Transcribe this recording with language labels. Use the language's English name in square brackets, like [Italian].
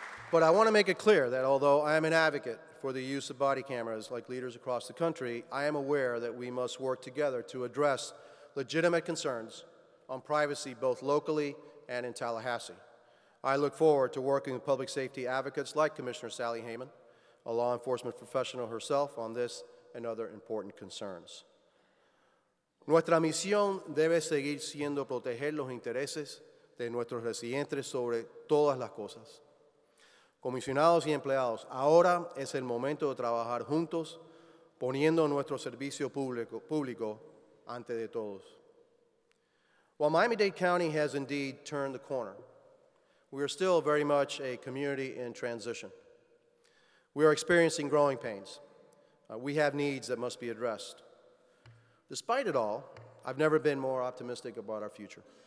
[English] But I want to make it clear that although I am an advocate for the use of body cameras like leaders across the country, I am aware that we must work together to address legitimate concerns on privacy both locally and in Tallahassee. I look forward to working with public safety advocates like Commissioner Sally Heyman, a law enforcement professional herself, on this and other important concerns. [Spanish] Nuestra misión debe seguir siendo proteger los intereses de nuestros residentes sobre todas las cosas. Comisionados y empleados, ahora es el momento de trabajar juntos, poniendo nuestro servicio público ante de todos. [English] While Miami-Dade County has indeed turned the corner, we are still very much a community in transition. We are experiencing growing pains. We have needs that must be addressed. Despite it all, I've never been more optimistic about our future.